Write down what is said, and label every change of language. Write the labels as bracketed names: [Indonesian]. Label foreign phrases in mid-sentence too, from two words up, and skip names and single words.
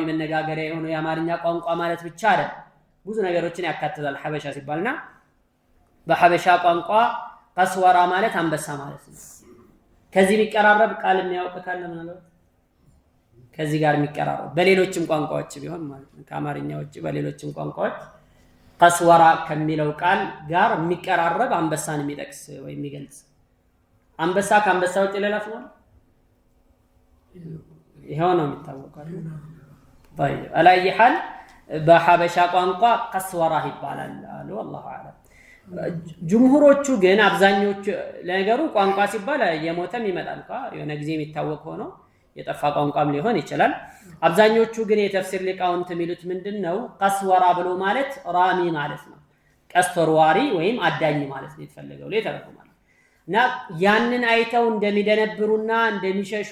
[Amharic] መነጋገሪያ የሆነው የአማርኛ ቋንቋ ማለት ብቻ አይደለም ብዙ ነገሮችን ያካትታል ሐበሻ ሲባልና በሐበሻ ቋንቋ ቀስወራ ማለት አንበሳ ማለት ነው ከዚህ የሚቀራረብ ቃል የሚያውቅ ካለ ምናልባት ከዚህ ጋር የሚቀራረብ በሌሎችም ቋንቋዎች ቢሆን ማለት ነው ከአማርኛ ውጪ በሌሎችም ቋንቋዎች ቀስወራ ከሚለው ቃል ጋር የሚቀራረብ አንበሳን የሚጠቅስ ወይ የሚገልጽ አንበሳ ከአንበሳ ውጪ ሌላ ስም አለ ይሄው ነው የሚታወቀው [Arabic] طيب على اي حال [Amharic] በሐበሻ ቋንቋ ቀስወራ ይባላል አሉ [Arabic] والله اعلم [Amharic] ጅምሁሮቹ ግን አብዛኞቹ ለነገሩ ቋንቋ ሲባል የሞተም ይመጣል የሆነ ጊዜ የሚታወቅ ሆኖ የጠፋ ቋንቋም ሊሆን ይችላል አብዛኞቹ ግን የተፍሲር ሊቃውንት የሚሉት ምንድነው ቀስወራ ብሎ ማለት ራሚ ማለት ነው ቀስወርዋሪ ወይም አዳኝ ማለት ነው የተፈለገው ለተረጉማል እና ያንን አይተው እንደሚደነብሩና እንደሚሸሹ